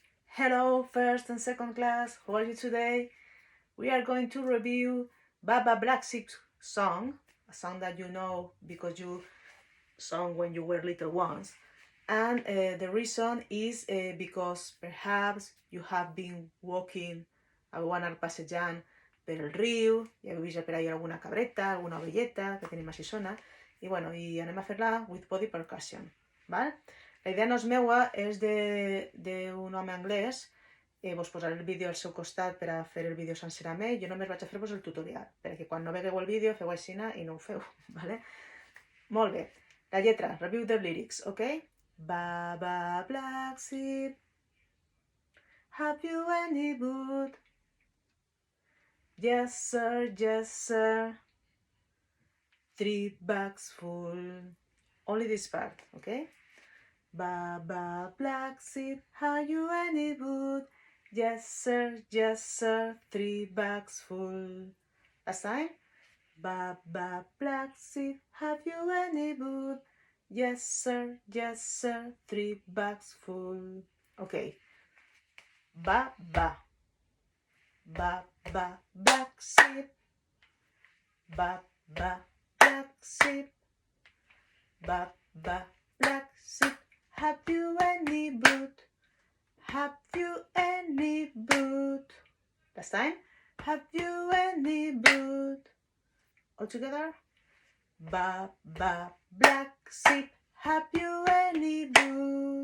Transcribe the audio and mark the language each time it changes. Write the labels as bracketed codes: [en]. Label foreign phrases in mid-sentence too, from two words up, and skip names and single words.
[en] Hello, first and second class, how are you today? We are going to review Baa Baa Black Shepp's song, a song that you know because you sung when you were little ones. And the reason is because perhaps you have been walking, [ca] o anar passejant per el riu, i heu vist per ahí alguna cabreta, alguna ovelleta, que tenim així sona, i bueno, i anem a fer-la [en] with Bodypercussion, [ca] val? La idea no és meua, és d'un home anglès. Vos posaré el vídeo al seu costat per a fer el vídeo sencer amb ell. Jo només vaig a fer-vos el tutorial, perquè quan no vegueu el vídeo feu aixina i no ho feu, vale? Molt bé. La lletra, [en] review the lyrics, ok? Baa Baa Black Shepp, have you any wood? Yes sir, yes sir, 3 bags full. Only this part, ok? Baa Baa Black Shepp, have you any wood? Yes sir, 3 bags full. Last time. Baa Baa Black Shepp, have you any wood? Yes sir, 3 bags full. Okay. Baa Baa. Baa Baa Black Shepp. Baa Baa Black Shepp. Baa Baa Black Shepp, have you any boot? Have you any boot? Last time. Have you any boot? All together. Baa Baa Black Shepp, have you any boot?